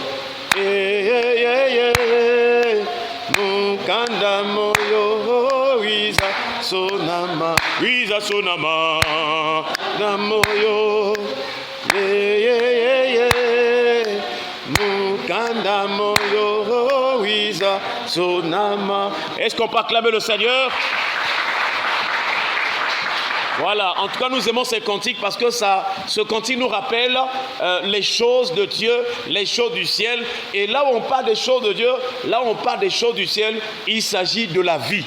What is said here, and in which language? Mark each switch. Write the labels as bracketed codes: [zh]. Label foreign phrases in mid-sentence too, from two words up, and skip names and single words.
[ln] mokanda moyo wiza sonama na moyo mokanda moyo wiza sonama. [fr] Est-ce qu'on peut acclamer le Seigneur? Voilà, en tout cas nous aimons ces cantiques parce que ce cantique nous rappelle les choses de Dieu, les choses du ciel. Et là où on parle des choses de Dieu, là où on parle des choses du ciel, il s'agit de la vie.